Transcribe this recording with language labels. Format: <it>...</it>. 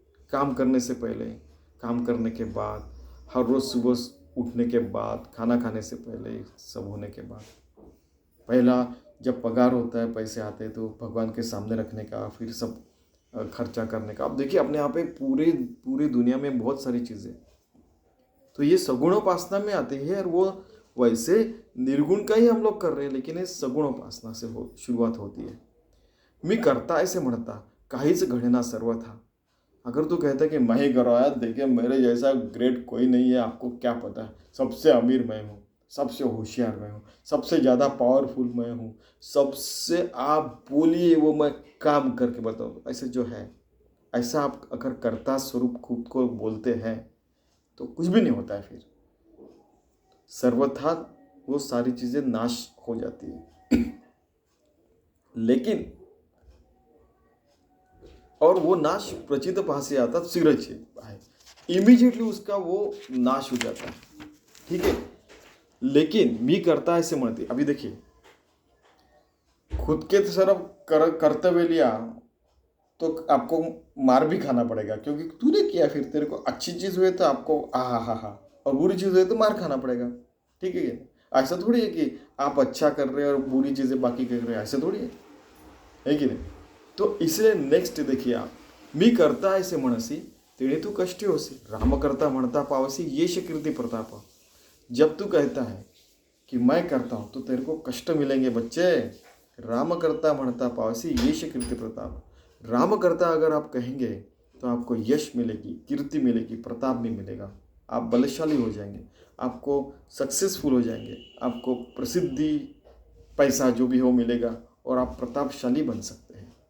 <hi>काम करने से पहले, काम करने के बाद, हर रोज सुबह उठने के बाद, खाना खाने से पहले, सब होने के बाद, पहला जब पगार होता है, पैसे आते हैं तो भगवान के सामने रखने का, फिर सब खर्चा करने का। अब देखिए अपने यहाँ पे पूरी दुनिया में बहुत सारी चीज़ें, तो ये सगुणोपासना में आती है। और वो वैसे निर्गुण का ही हम लोग कर रहे हैं, लेकिन ये सगुणोपासना से शुरुआत होती है।</hi> <mr>मी करता ऐसे म्हणता काहीच घडेना सर्व था।</mr> <hi>अगर तू कहता है कि मैं ही करवाया, देखिए मेरे जैसा ग्रेट कोई नहीं है, आपको क्या पता है, सबसे अमीर मैं हूँ, सबसे होशियार मैं हूँ, सबसे ज़्यादा पावरफुल मैं हूँ, सबसे आप बोलिए वो मैं काम करके बताऊँ, ऐसे जो है, ऐसा आप अगर कर्ता स्वरूप खुद को बोलते हैं तो कुछ भी नहीं होता है। फिर सर्वथा वो सारी चीज़ें नाश हो जाती है। लेकिन और वो नाश प्रचित पास आता शीघ्रच है, इमीडिएटली उसका वो नाश हो जाता है। ठीक है, लेकिन</hi> <mr>मी करता ऐसे म्हणते,</mr> <hi>अभी देखिए खुद के तरफ कर्तव्य लिया तो आपको मार भी खाना पड़ेगा, क्योंकि तूने किया, फिर तेरे को अच्छी चीज हुई तो आपको हा, और बुरी चीज हुई तो मार खाना पड़ेगा। ठीक है, ऐसा थोड़ी है कि आप अच्छा कर रहे हैं और बुरी चीजें बाकी कर रहे हैं, ऐसा थोड़ी है कि नहीं। तो इसलिए नेक्स्ट देखिए आप,</hi> <mr>मी करता ऐसे म्हणसी तेणे तू कष्टी होसी, राम करता म्हणता पावसी यश कीर्ति प्रताप।</mr> <hi>जब तू कहता है कि मैं करता हूं तो तेरे को कष्ट मिलेंगे बच्चे।</hi> <mr>राम करता म्हणता पावसी यश कीर्ति प्रताप।</mr> <hi>राम करता अगर आप कहेंगे तो आपको यश मिलेगी, कीर्ति मिलेगी, प्रताप भी मिलेगा, आप बलशाली हो जाएंगे, आपको सक्सेसफुल हो जाएंगे, आपको प्रसिद्धि, पैसा जो भी हो मिलेगा, और आप प्रतापशाली बन सकते हैं।</hi>